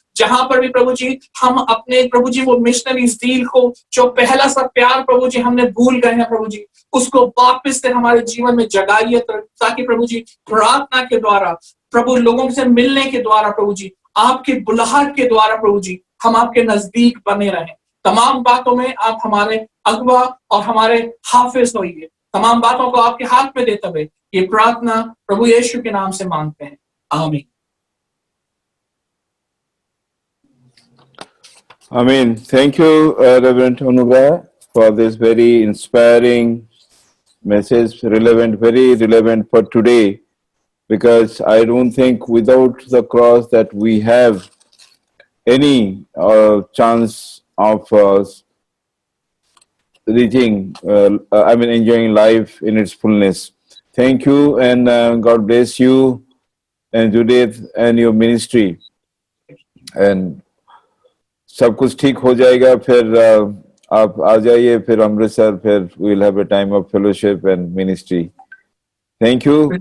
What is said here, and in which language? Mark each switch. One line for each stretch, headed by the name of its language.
Hindi: जहां पर भी प्रभु जी हम अपने प्रभु जी वो मिशनरी ज़ील को जो पहला सा प्यार प्रभु जी हमने भूल गए हैं प्रभु जी, उसको वापस से हमारे जीवन में जगाइए ताकि प्रभु जी प्रार्थना के द्वारा, प्रभु लोगों से मिलने के द्वारा प्रभु जी, आपके बुलाहट के द्वारा प्रभु जी हम आपके नजदीक बने रहें। तमाम बातों में आप हमारे अगवा और हमारे हाफिज होइए। तमाम बातों को आपके हाथ में देते हुए ये प्रार्थना प्रभु यीशु के नाम से मांगते हैं, आमीन।
English: Amen. Thank you, Reverend Anugrah, for this very inspiring message, very relevant for today, because I don't think without the cross that we have any chance of enjoying life in its fullness. Thank you, and God bless you and Judith and your ministry. And
Hindi: सब कुछ ठीक हो जाएगा, फिर आप आ जाइए फिर अमृतसर, फिर
English: We will have a time of fellowship and ministry. Thank you.